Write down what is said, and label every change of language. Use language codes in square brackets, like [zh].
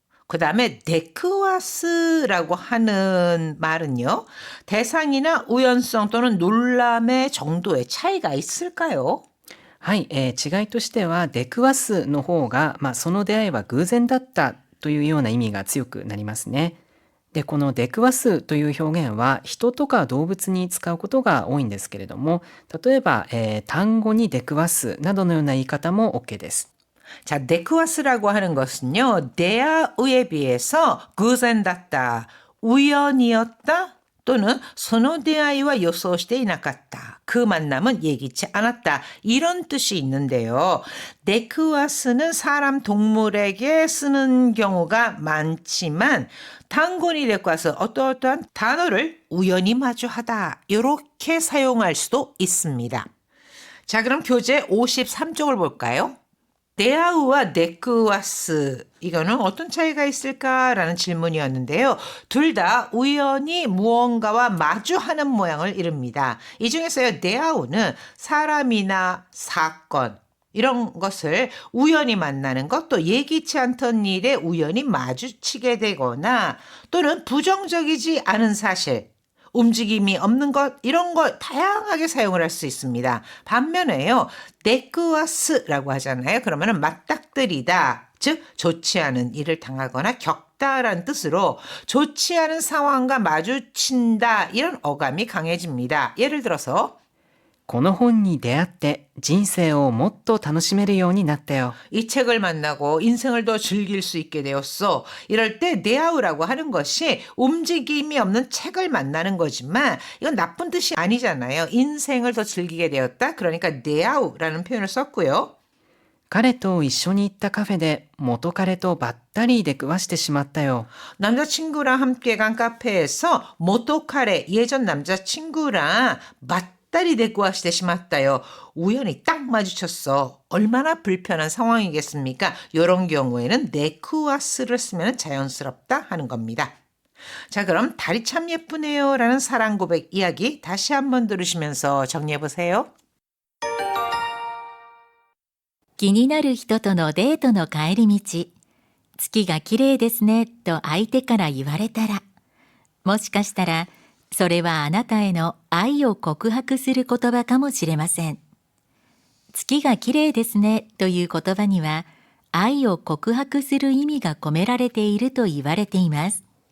[ko] 그 다음에 데크와스라고 하는 말은요. 대상이나 우연성 또는 놀람의 정도의 차이가 있을까요? [ja] はい、違いとしては、出くわすの方が、その出会いは偶然だったというような意味が強くなりますね。で、この出くわすという表現は人とか動物に使うことが多いんですけれども、例えば、単語に出くわすなどのような言い方も OK です。 [ko] 자, 데크와스라고 하는 것은요. 데아우에 비해서 [ja] 偶然だった, [ko] 우연이었다, [ja] 또는 その出会いは予想していなかった. [ko] 그 만남은 예기치 않았다. 이런 뜻이 있는데요. 데크와스는 사람, 동물에게 쓰는 경우가 많지만 단군이 데크와스 어떠한 단어를 우연히 마주하다. 이렇게 사용할 수도 있습니다. 자, 그럼 교재 53쪽을 볼까요? 데아우와 데크와스 이거는 어떤 차이가 있을까라는 질문이었는데요. 둘 다 우연히 무언가와 마주하는 모양을 이릅니다. 이 중에서요. 데아우는 사람이나 사건 이런 것을 우연히 만나는 것, 또 예기치 않던 일에 우연히 마주치게 되거나 또는 부정적이지 않은 사실, 움직임이 없는 것 이런 거 다양하게 사용을 할 수 있습니다. 반면에요. 데크와스라고 하잖아요. 그러면은 맞닥뜨리다. 즉 좋지 않은 일을 당하거나 겪다라는 뜻으로 좋지 않은 상황과 마주친다 이런 어감이 강해집니다. 예를 들어서 [ja] この本に出会って人生をもっと楽しめるようになったよ。 [ko] 이 책을 만나고 인생을 더 즐길 수 있게 되었어. 이럴 때 데아우라고 하는 것이 움직임이 없는 책을 만나는 거지만 이건 나쁜 뜻이 아니잖아요. 인생을 더 즐기게 되었다. 그러니까 데아우라는 표현을 썼고요. [ja] 彼と一緒に行ったカフェで元彼とばったり出くわしてしまったよ。 [ko] 남자친구랑 함께 간 카페에서 모토카레 예전 남자친구랑 맞다리 데쿠와시테 시마다요. 우연히 딱 마주쳤어. 얼마나 불편한 상황이겠습니까? 이런 경우에는 데쿠와스를 쓰면 자연스럽다 하는 겁니다. 자, 그럼 달이 참 예쁘네요 라는 사랑 고백 이야기 다시 한번 들으시면서 정리해 보세요. [ja] 気になる人とのデートの帰り道、月が綺麗ですねと相手から言われたら、もしかしたらそれはあなたへの愛を告白する言葉かもしれません。月が綺麗ですねという言葉には愛を告白する意味が込められていると言われています。